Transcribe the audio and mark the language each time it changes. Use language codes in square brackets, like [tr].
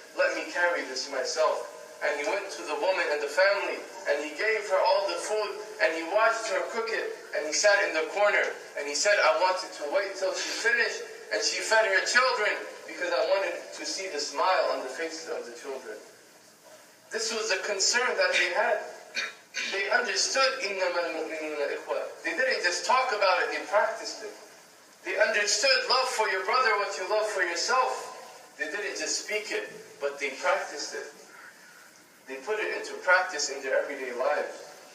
[en] Let me carry this myself. And he went to the woman and the family, and he gave her all the food, and he watched her cook it, and he sat in the corner, and he said, I wanted to wait till she finished, and she fed her children, because I wanted to see the smile on the faces of the children. This was the concern that they had. They understood, [ar] إِنَّمَا الْمُؤْمِنُونَ إِخْوَةً. [en] They didn't just talk about it, they practiced it. They understood love for your brother what you love for yourself. They didn't just speak it, but they practiced it. They put it into practice in their everyday lives.